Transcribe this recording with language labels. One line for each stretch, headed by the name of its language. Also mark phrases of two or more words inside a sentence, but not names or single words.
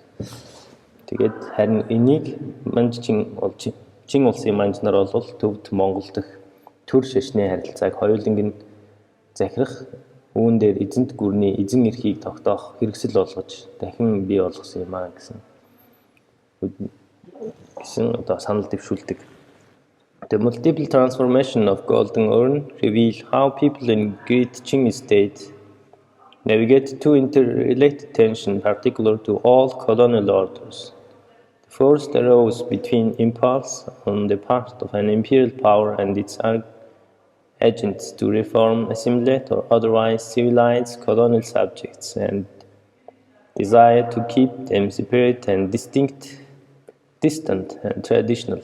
Mongolian: Тэгээд харин энийг Чин улсын манж нар бол төвд Монгол дахь төр шашны харилцааг хоёуланг нь захирах, үүн дээр эзэнт гүрний эзэн эрхийг тогтоох хэрэгсэл болгож дахин бий болгосон юм аа гэсэн одоо санал дэвшүүлдэг.
English: The multiple transformation of Golden Urn reveal how people in Great Qing state navigate two interrelated tensions particular to all colonial orders. The first arose between impulse on the part of an imperial power and its agents to reform, assimilate, or otherwise civilize colonial subjects, and desire to keep them separate and distant and traditional.